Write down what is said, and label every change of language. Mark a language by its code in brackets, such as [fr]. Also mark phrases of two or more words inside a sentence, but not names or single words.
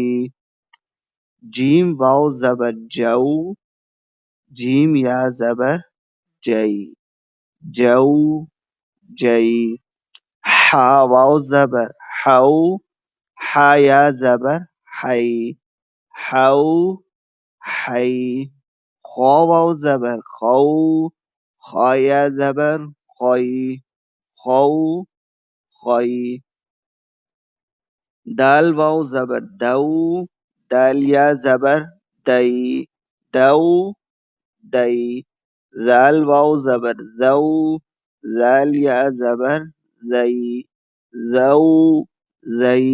[ur] جیم واو زبر جو، جیم یا زبر جئی، جو جئی۔ ہا واو زبر ہو، ہا یا زبر ہئی، ہو ہئی۔ خو واو زبر خو، خا یا زبر خوئی، خو خوئی۔ دال واو زبر دو، دال یا زبر دئی، دو دئی۔ ذال واو زبر ذو، ذال یا زبر زئی، ذو زئی۔